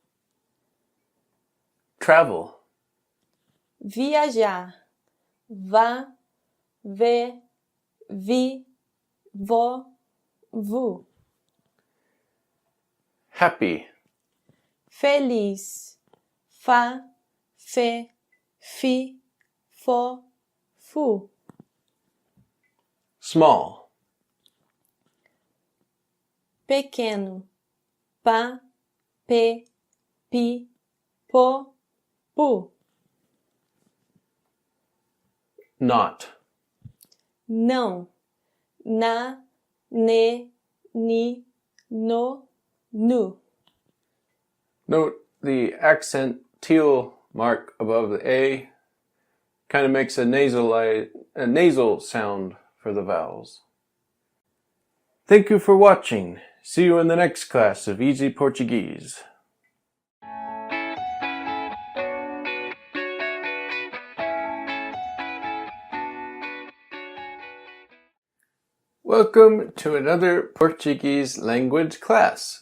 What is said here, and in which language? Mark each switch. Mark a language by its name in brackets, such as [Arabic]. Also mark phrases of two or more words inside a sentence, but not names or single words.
[English] Travel. [Portuguese] Viajar. Vá, vê, vi, vo, vu. [English] Happy. [Portuguese] feliz. Fa, fe, fi, fo, fu. [English] Small. [Portuguese] Pequeno. Pa, pe, pi, po, pu. [English] Not. [Portuguese] Não. Na, ne, ni, no, nu. [English] Note the accent teal mark above the A kind of makes a nasal sound for the vowels. Thank you for watching. See you in the next class of Easy Portuguese. Welcome to another Portuguese language class.